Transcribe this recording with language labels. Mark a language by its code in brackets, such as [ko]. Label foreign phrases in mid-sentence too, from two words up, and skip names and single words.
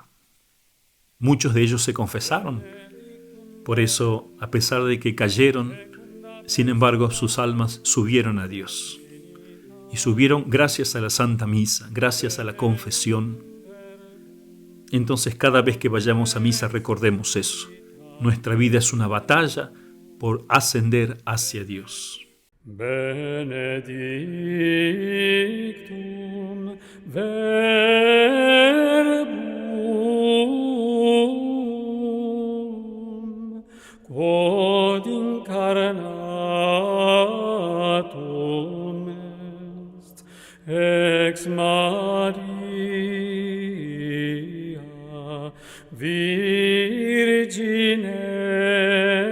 [es] Muchos de ellos se confesaron. Por eso, a pesar de que cayeron, sin embargo, sus almas subieron a Dios. Y subieron gracias a la Santa Misa, gracias a la confesión. Entonces, cada vez que vayamos a misa, recordemos eso. Nuestra vida es una batalla por ascender hacia Dios. [la] Benedictum verbum quod incarnatum est ex Maria Virgine